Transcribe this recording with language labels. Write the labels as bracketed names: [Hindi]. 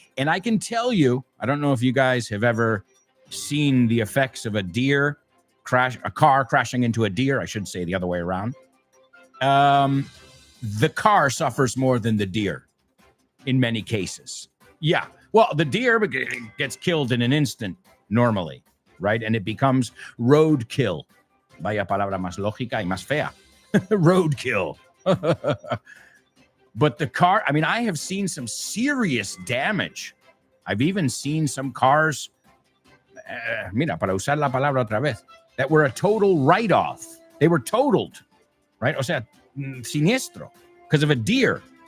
[English] And I can tell you, I don't know if you guys have ever seen the effects of a car crashing into a deer. I should say the other way around. The car suffers more than the deer in many cases. Yeah. Well, the deer gets killed in an instant normally, right? And it becomes roadkill. [Spanish] Vaya palabra más lógica y más fea. [English] Roadkill. But the car, I mean, I have seen some serious damage. I've even seen some cars, [Spanish] mira, para usar la palabra otra vez, [English] that were a total write-off. They were totaled, right? [Spanish] O sea, siniestro, [English] because of a deer.